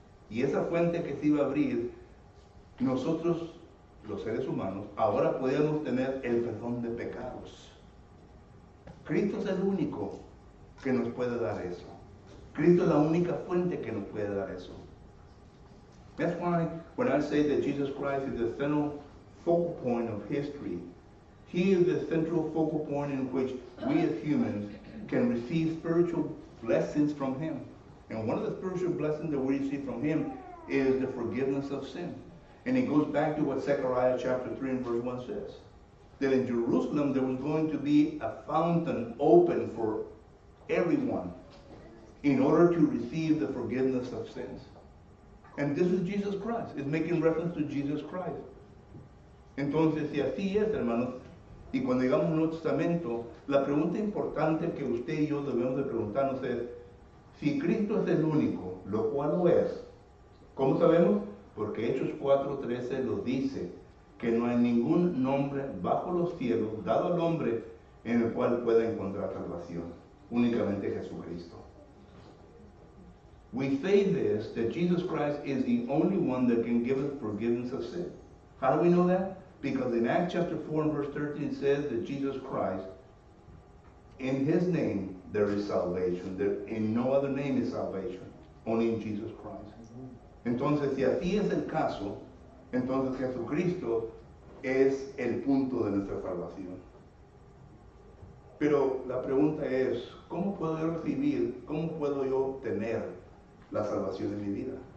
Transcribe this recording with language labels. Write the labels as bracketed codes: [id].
[es] Y esa fuente que se iba a abrir, nosotros, los seres humanos, ahora podemos tener el perdón de pecados. Cristo es el único que nos puede dar eso. Cristo es la única fuente que nos puede dar eso. [en] That's why when I say that Jesus Christ is the central focal point of history, He is the central focal point in which we as humans can receive spiritual blessings from Him. And one of the spiritual blessings that we receive from Him is the forgiveness of sin. And it goes back to what Zechariah chapter 3 and verse 1 says. That in Jerusalem there was going to be a fountain open for everyone in order to receive the forgiveness of sins. And this is Jesus Christ. It's making reference to Jesus Christ. [es] Entonces, si así es, hermanos, y cuando llegamos al Nuevo Testamento, la pregunta importante que usted y yo debemos de preguntarnos es, si Cristo es el único, lo cual lo es, ¿cómo sabemos? Porque Hechos 4:13 lo dice, que no hay ningún nombre bajo los cielos dado al hombre en el cual pueda encontrar salvación, únicamente Jesucristo. [en] We say this, that Jesus Christ is the only one that can give us forgiveness of sin. How do we know that? Because in Acts chapter 4 and verse 13 it says that Jesus Christ, in His name there is salvation. In no other name is salvation, only in Jesus Christ. [es] Entonces, si así es el caso, entonces Jesucristo es el punto de nuestra salvación. Pero la pregunta es, ¿cómo puedo yo recibir, cómo puedo yo obtener la salvación de mi vida?